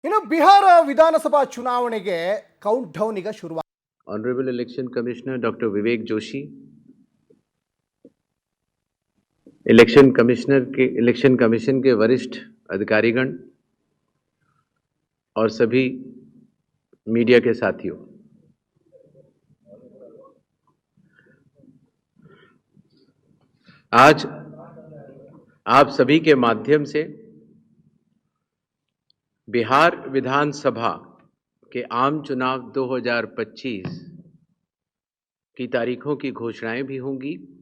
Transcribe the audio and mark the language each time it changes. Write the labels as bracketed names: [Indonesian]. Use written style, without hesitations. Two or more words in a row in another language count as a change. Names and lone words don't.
[Kannada] ಇನ್ನು ಬಿಹಾರ ವಿಧಾನಸಭಾ ಚುನಾವಣೆಗೆ [English] count down [Kannada] ಈಗ ಶುರುವಾಗಿದೆ. [English] Honorable Election Commissioner Dr. Vivek Joshi, election commission [Hindi] के वरिष्ठ अधिकारीगण और सभी मीडिया के साथियों, आज आप सभी के माध्यम से बिहार विधानसभा के आम चुनाव 2025 की तारीखों की घोषणाएं भी होंगी